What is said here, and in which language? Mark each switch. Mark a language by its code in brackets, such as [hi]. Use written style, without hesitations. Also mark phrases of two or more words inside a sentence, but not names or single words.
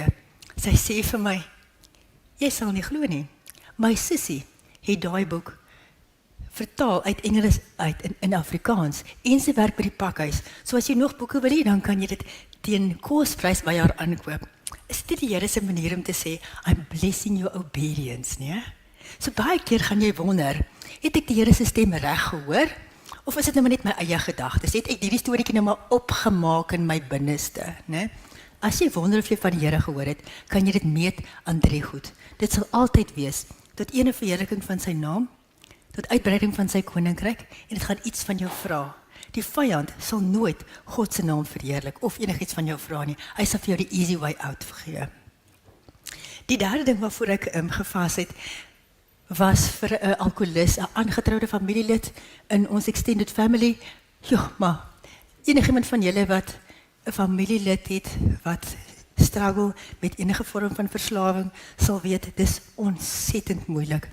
[af] Sy sê vir my, jy sal nie glo nie. My sussie het daai boek vertaal uit Engels uit in Afrikaans en sy werk by die pakhuis. So as jy nog boeke wil hê, dan kan jy dit teen kosprys by haar aankoop. Is dit die Here se manier om te sê, [en] I'm blessing your obedience, [af] nie? So baie keer gaan jy wonder, het ek die Here se stem reg gehoor? Of is dit nou maar net my eie gedagtes? Het ek hierdie storieetjie nou maar opgemaak in my binneste, né? As jy wonder of jy van die Here gehoor het, kan jy dit meet aan 3 goed. Dit sal altyd wees tot ene verheerliking van sy naam, tot uitbreiding van sy koninkryk, en dit gaan iets van jou vra. Die vyand sal nooit God se naam verheerlik of enigiets van jou vra nie. Hy sal vir jou die [en] easy way out [af] gee. Die derde ding waarvoor ek gevas het, was vir 'n alkoholist, 'n aangetroude familielid in ons [en] extended family. [af] Ja, maar enigiemand van julle wat 'n familielid het wat struggle met enige vorm van verslawing, sal weet dis ontsettend moeilik.